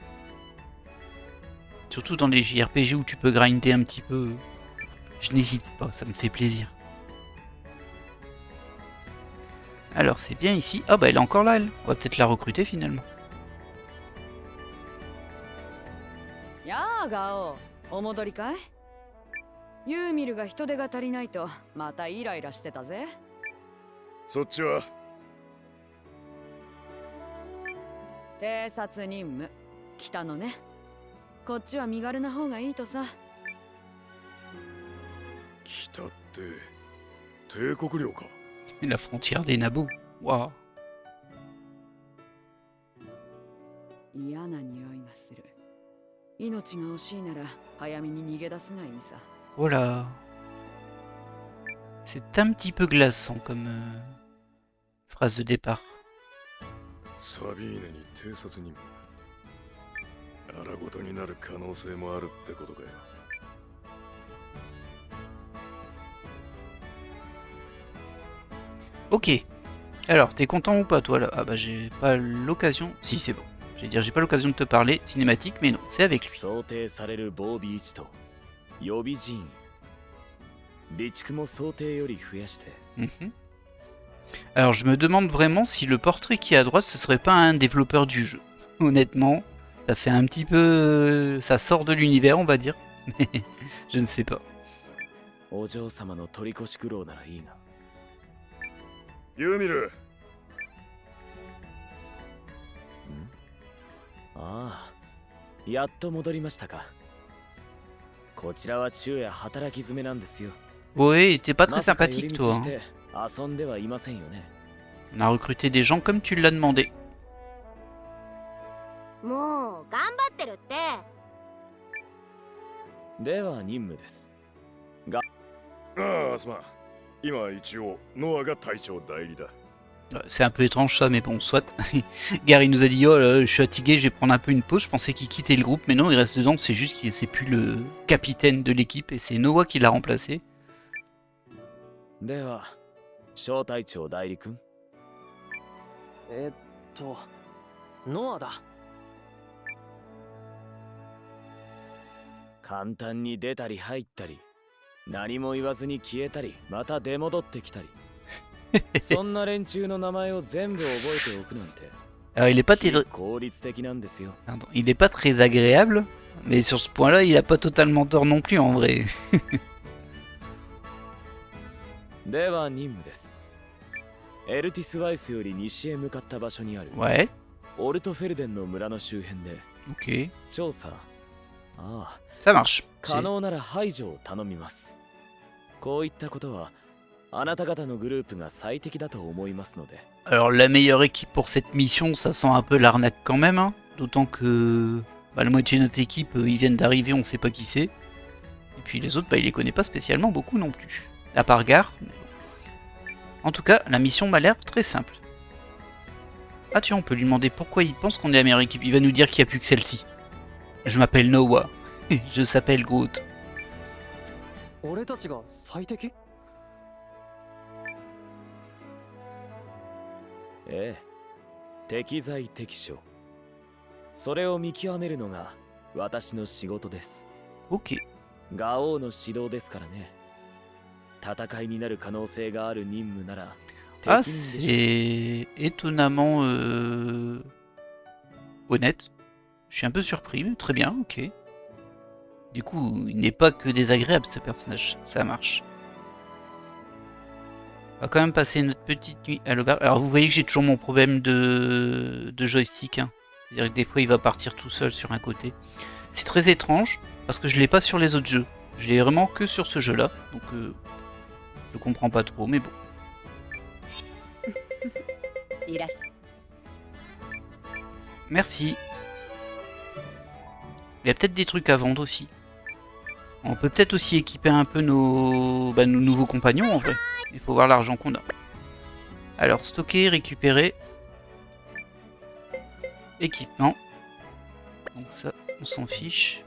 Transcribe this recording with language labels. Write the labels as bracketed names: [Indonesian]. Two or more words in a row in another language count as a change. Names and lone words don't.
[French] Surtout dans les JRPG où tu peux grinder un petit peu. Je n'hésite pas, ça me fait plaisir. Alors, c'est bien ici. Ah, bah, elle est encore là, elle. On va peut-être la recruter, finalement. Ya, Gao. [Japanese] お戻りかい? ユーミルが人手が足りないとまたイライラしてたぜ。そっちは偵察任務来たのね。こっちは身軽な方がいいとさ。来たって帝国領か。 [French] La frontière des Naboo. Waouh. [Japanese] 嫌な匂いがする。命が惜しいなら早めに逃げ出すがいいさ。 [French] Oh là. C'est un petit peu glaçant comme phrase de départ. [Japanese] サビーネに偵察任務。荒ごとになる可能性もあるってことかよ。 [French] Ok. Alors, t'es content ou pas, toi, là? Ah bah, j'ai pas l'occasion... Si, c'est bon. J'allais dire, j'ai pas l'occasion de te parler cinématique, mais non, c'est avec lui. [Japanese] 想定される防備位置と予備人員備蓄も想定より増やして Mhm. [French] Alors, je me demande vraiment si le portrait qui est à droite, ce serait pas un développeur du jeu. Honnêtement, ça fait un petit peu... Ça sort de l'univers, on va dire. Je ne sais pas. [Japanese] お嬢様の取り越し苦労ならいいがユーミル、ああやっと戻りましたかこちらは昼夜働き詰めなんですよ [French] Ouais, t'es pas très [Japanese] まさか寄 [French] sympathique, [Japanese] り [French] toi. [Japanese] 道し [French] Hein. [Japanese] て遊んではいませんよね [French] On a recruté des gens comme tu l'as demandé. [Japanese] もう頑張ってるって。では任務ですああ、すまん。今一応ノアが隊長代理だ。 [French] C'est un peu étrange ça, mais bon, soit. Gary nous a dit, oh là, je suis fatigué, je vais prendre un peu une pause. Je pensais qu'il quittait le groupe, mais non, il reste dedans. C'est juste qu'il c'est plus le capitaine de l'équipe et c'est Noah qui l'a remplacé. [Japanese] では小隊長代理君ノアだ。簡単に出たり入ったり何も言わずに消えたりまた出戻ってきたりそんな連中の名前を全部覚えておくなんて [French] Alors, il est pas, [Japanese] 効率的なんですよ [French] Pardon, il est pas très agréable, mais sur ce point-là, il a pas totalement tort non plus en vrai. [Japanese] では任務ですエルティスワイスより西へ向かった場所にある [French] Ouais, [Japanese] オルトフェルデンの村の周辺で [French] ok, [Japanese] 調査ああ [French] ça marche. [Japanese] 可能なら排除を頼みますこういったことはあなた方のグループが最適だと思いますので [French] Alors, la meilleure équipe pour cette mission, ça sent un peu l'arnaque quand même, hein. D'autant que bah, la moitié de notre équipe, ils viennent d'arriver, on sait pas qui c'est. Et puis les autres, bah, il les connaît pas spécialement beaucoup non plus. À part Gar. En tout cas, la mission m'a l'air très simple. Ah tiens, on peut lui demander pourquoi il pense qu'on est la meilleure équipe. Il va nous dire qu'il n'y a plus que celle-ci. Je m'appelle Noah. Je s'appelle Groot. [Japanese] 俺たちが最適？ええ適材適所それを見極めるのが私の仕事です [French] Ok. [Japanese] ガオーの指導ですからね戦いになる可能性がある任務なら [French] Ah, [Japanese] 適任でしょう [French] c'est étonnamment honnête. Je suis un peu surpris, mais très bien, ok. Du coup, il n'est pas que désagréable ce personnage, ça marche. On va quand même passer notre petite nuit à l'auberge. Alors vous voyez que j'ai toujours mon problème de joystick. Hein. C'est-à-dire que des fois il va partir tout seul sur un côté. C'est très étrange, parce que je l'ai pas sur les autres jeux. Je l'ai vraiment que sur ce jeu-là. Donc je comprends pas trop, mais bon. [Japanese] いらっしゃい。 [French] Merci. Il y a peut-être des trucs à vendre aussi. On peut peut-être aussi équiper un peu nos nouveaux compagnons en vrai. Il faut voir l'argent qu'on a. Alors, stocker, récupérer. Équipement. Donc ça, on s'en fiche.